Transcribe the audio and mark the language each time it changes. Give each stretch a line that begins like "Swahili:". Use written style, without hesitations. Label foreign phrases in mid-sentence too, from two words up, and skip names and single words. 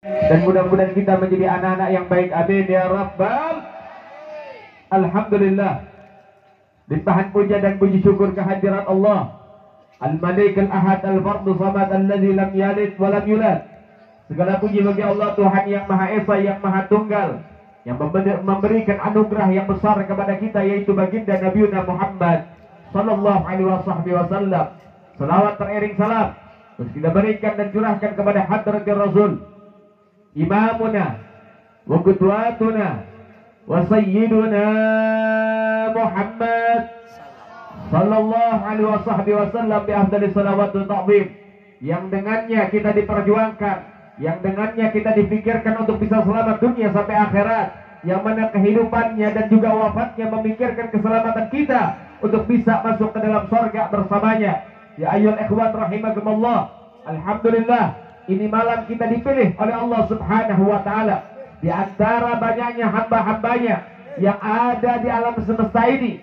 Indonesian: Dan mudah-mudahan kita menjadi anak-anak yang baik.
Arabic: آمين يا رب. الحمد لله.
Indonesian: Limpahan puja dan puji syukur kehadirat Allah
Arabic: الملك الأحد الفرد الصمد الذي لم يلد ولم يولد.
Indonesian: Segala puji bagi Allah Tuhan yang Maha Esa, yang Maha Tunggal, yang memberikan anugerah yang besar kepada kita, yaitu baginda Nabi Muhammad
Arabic: صلى الله عليه وسلم.
Indonesian: Salawat teriring salam terus kita berikan dan curahkan kepada
Arabic: حضرة الرسول, إمامنا وقدوتنا وسيدنا محمد صلى الله عليه وسلم بأفضل الصلوات والتعظيم,
Indonesian: yang dengannya kita diperjuangkan, yang dengannya kita dipikirkan untuk bisa selamat dunia sampai akhirat, yang mana kehidupannya dan juga wafatnya memikirkan keselamatan kita untuk bisa masuk ke dalam surga bersamanya.
Arabic: يا أيها الإخوان رحمكم الله.
Indonesian: Alhamdulillah, ini malam kita dipilih oleh Allah
Arabic: سبحانه وتعالى
Indonesian: di antara banyaknya hamba-hambanya yang ada di alam semesta ini.